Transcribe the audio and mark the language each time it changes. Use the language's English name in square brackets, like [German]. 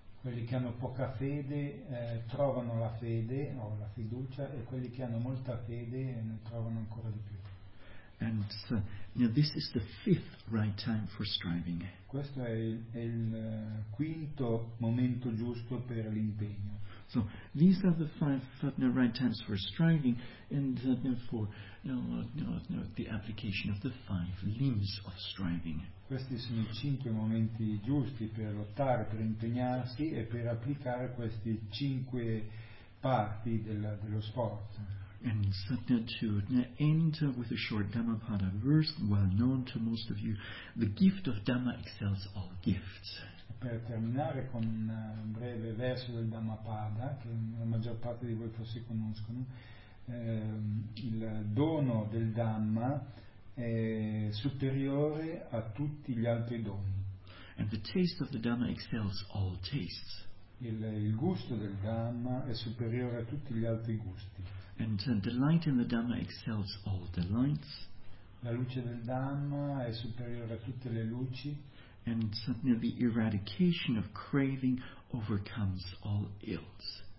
[Italian] Quelli che hanno poca fede trovano la fede o la fiducia, e quelli che hanno molta fede ne trovano ancora di più. [English] And this is the fifth right time for striving. [Italian] Questo è il quinto momento giusto per l'impegno. [English] So these are the five right times for striving, and for the application of the five limbs of striving. [Italian] Questi sono i cinque momenti giusti per lottare, per impegnarsi e per applicare queste cinque parti dello sforzo. [English] And to end with a short Dhammapada verse, well known to most of you: the gift of Dhamma excels all gifts. [Italian] Per terminare con un breve verso del Dhammapada che la maggior parte di voi forse conoscono, il dono del Dhamma è superiore a tutti gli altri doni. [English] And the taste of the Dhamma excels all tastes. [Italian] Il gusto del Dhamma è superiore a tutti gli altri gusti. [English] And delight in the Dhamma excels all delights. [Italian] La luce del Dhamma è superiore a tutte le luci. [English] And the eradication of craving overcomes all ills.